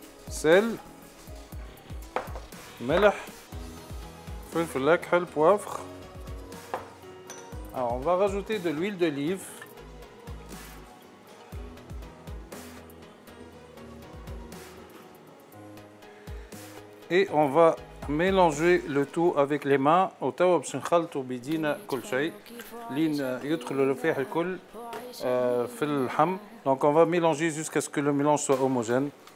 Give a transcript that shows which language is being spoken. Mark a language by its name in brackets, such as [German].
[Arabic] Sel, ملح، فلفل أكحل، poivre. [French] Alors on va rajouter de l'huile d'olive. Et on va mélanger le tout avec les mains. [Arabic] وتوا باش نخلطوا بيدينا كل شيء لين يدخل الرفاح الكل في اللحم. [French] Donc on va mélanger jusqu'à ce que le mélange soit homogène.